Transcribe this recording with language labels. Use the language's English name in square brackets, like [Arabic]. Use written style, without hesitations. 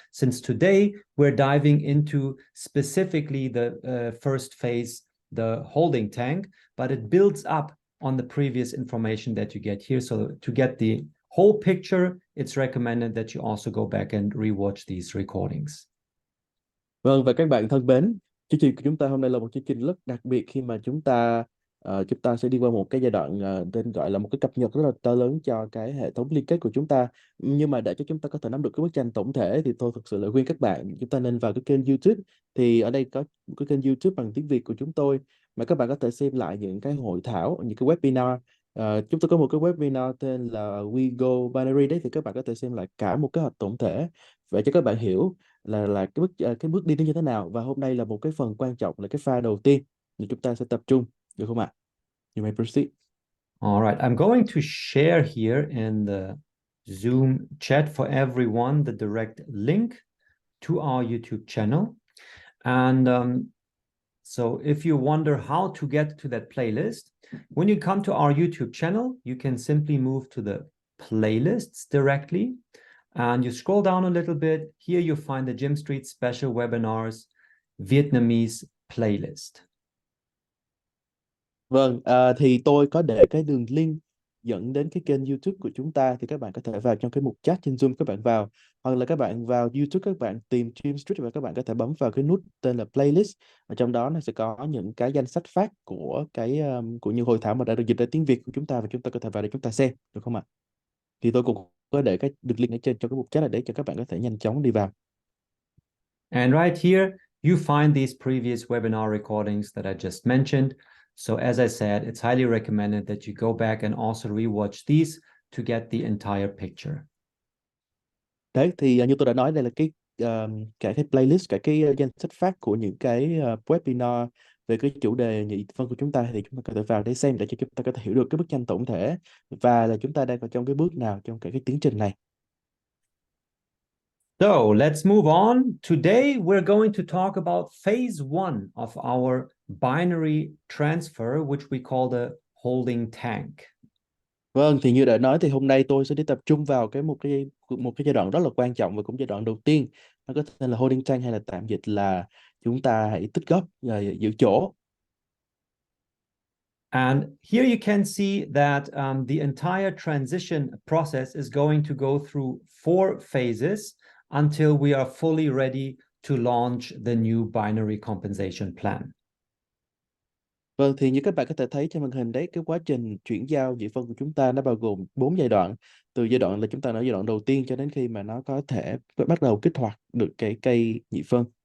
[English] Since today, we're diving into specifically the first phase, the holding tank, but it builds up on the previous information that you get here. So to get the whole picture, it's recommended that you also go back and rewatch these recordings. [Vietnamese] Vâng, và các bạn thân mến, chương trình của chúng ta hôm nay là một chương trình rất đặc biệt khi mà chúng ta sẽ đi qua một cái giai đoạn tên gọi là một cái cập nhật rất là to lớn cho cái hệ thống liên kết của chúng ta. Nhưng mà để cho chúng ta có thể nắm được cái bức tranh tổng thể thì tôi thực sự là khuyên các bạn chúng ta nên vào cái kênh YouTube. Thì ở đây có một cái kênh YouTube bằng tiếng Việt của chúng tôi mà các bạn có thể xem lại những cái hội thảo, những cái webinar. Chúng tôi có một cái webinar tên là We Go Binary đấy, thì các bạn có thể xem lại cả một kế hoạch tổng thể để cho các bạn hiểu là cái bước đi nó như thế nào. Và hôm nay là một cái phần quan trọng, là cái pha đầu tiên thì chúng ta sẽ tập trung, được không ạ? [English] You may proceed. All right, I'm going to share here in the Zoom chat for everyone the direct link to our YouTube channel. And so if you wonder how to get to that playlist, when you come to our YouTube channel, you can simply move to the playlists directly. And you scroll down a little bit. Here you find the Gym Street Special Webinars Vietnamese playlist. [Vietnamese] Vâng, thì tôi có để cái đường link dẫn đến cái kênh YouTube của chúng ta, thì các bạn có thể vào trong cái mục chat trên Zoom, các bạn vào, hoặc là các bạn vào YouTube, các bạn tìm Gym Street và các bạn có thể bấm vào cái nút tên là playlist. Ở trong đó nó sẽ có những cái danh sách phát của của những hội thảo mà đã được dịch ra tiếng Việt của chúng ta, và chúng ta có thể vào để chúng ta xem, được không ạ? Thì tôi cũng có để cái đường link ở trên trong cái mục chat này để cho các bạn có thể nhanh chóng đi vào. [English] And right here, you find these previous webinar recordings that I just mentioned. So as I said, it's highly recommended that you go back and also rewatch these to get the entire picture. [Vietnamese] Đấy, thì như tôi đã nói, đây là cả cái playlist, cả cái danh sách phát của những cái webinar về cái chủ đề nhị phân của chúng ta, thì chúng ta có thể vào để xem để cho chúng ta có thể hiểu được cái bức tranh tổng thể và là chúng ta đang ở trong cái bước nào trong cả cái tiến trình này. [English] So let's move on. Today, we're going to talk about phase one of our binary transfer, which we call the holding tank. [Vietnamese] Vâng, thì như đã nói thì hôm nay tôi sẽ đi tập trung vào một cái giai đoạn rất là quan trọng và cũng giai đoạn đầu tiên. Nó có tên là holding tank hay là tạm dịch là chúng ta hãy tích góp và giữ chỗ. [English] And here you can see that the entire transition process is going to go through 4 phases until we are fully ready to launch the new binary compensation plan. [Vietnamese] Vâng, thì như các bạn có thể thấy trên màn hình đấy, cái quá trình chuyển giao nhị phân của chúng ta nó bao gồm 4 giai đoạn. Từ giai đoạn là chúng ta ở giai đoạn đầu tiên cho đến khi mà nó có thể bắt đầu kích hoạt được cái cây nhị phân.